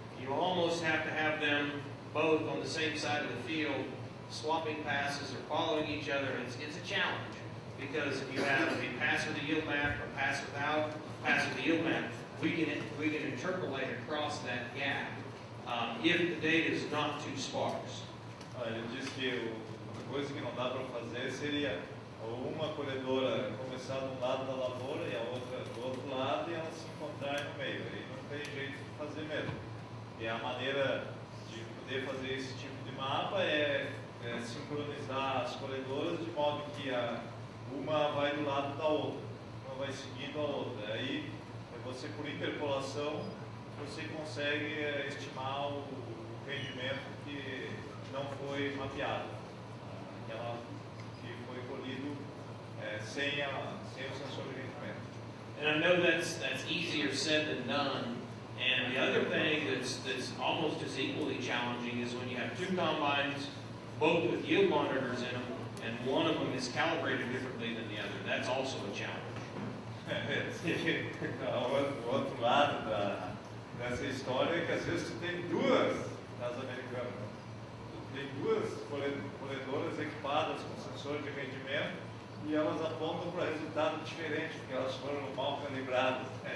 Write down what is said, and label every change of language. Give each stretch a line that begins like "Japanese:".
English: You almost have to have them both on the same side of the field, swapping passes or following each other. It's a challenge because if you have a pass with a yield map or a pass without, pass with the yield map, we can interpolate across that gap if the data is not too sparse.
Portuguese: Ele diz que uma coisa que não dá para fazer seria uma colhedora começar de um lado da lavoura e a outra do outro lado e elas se encontrarem no meio. Aí não tem jeito de fazer mesmo. E a maneira de poder fazer esse tipo de mapa é sincronizar as colhedoras de modo que uma vai do lado da outra, uma vai seguindo a outra. Aí você, por interpolação, você consegue estimar o rendimento que não foi mapeado, aquela que foi colhido sem o sensor de rendimento.
English: And I know that's easier said than done. And the other thing that's almost as equally challenging is when you have two combines, both with yield monitors in them, and one of them is calibrated differently than the other. That's also a challenge.
Portuguese: O outro lado dessa história é que às vezes tu tem duas nas americanas. Tu tem duas colhedoras equipadas com sensor de rendimento e elas apontam para resultado diferente, porque elas foram mal calibradas.